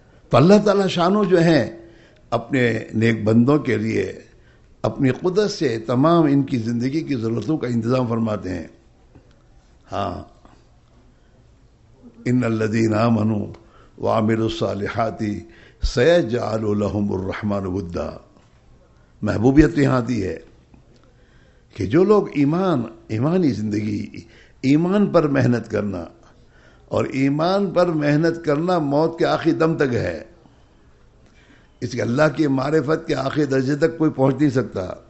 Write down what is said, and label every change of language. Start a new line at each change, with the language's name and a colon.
Urdu: تو اللہ تعالیٰ شانو جو ہیں اپنے نیک بندوں کے لیے اپنی قدرت سے تمام ان کی زندگی کی ضرورتوں کا انتظام فرماتے ہیں.
Arabic: ہاں ان الذین آمنوا وعملوا الصالحات سیجعل لهم الرحمن ودا.
Urdu: محبوبیت یہاں آتی ہے کہ جو لوگ ایمانی زندگی، ایمان پر محنت کرنا، اور ایمان پر محنت کرنا موت کے آخری دم تک ہے، اس کے اللہ کی معرفت کے آخری درجے تک کوئی پہنچ نہیں سکتا.